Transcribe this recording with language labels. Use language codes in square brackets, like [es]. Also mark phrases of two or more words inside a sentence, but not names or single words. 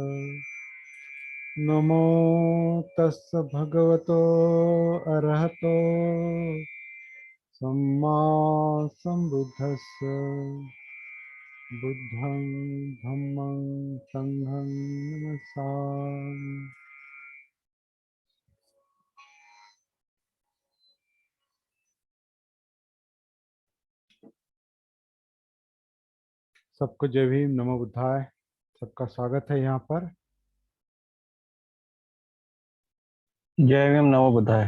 [pi] नमो तस् भगवतो अरहतो सम्मा सम्बुद्धस्स। बुद्धं धम्मं संघं नमस्सामि। [hi] सबको जय भीम, नमो बुद्धाय। सबका स्वागत है यहाँ पर। जय भीम नमो बुद्धाय।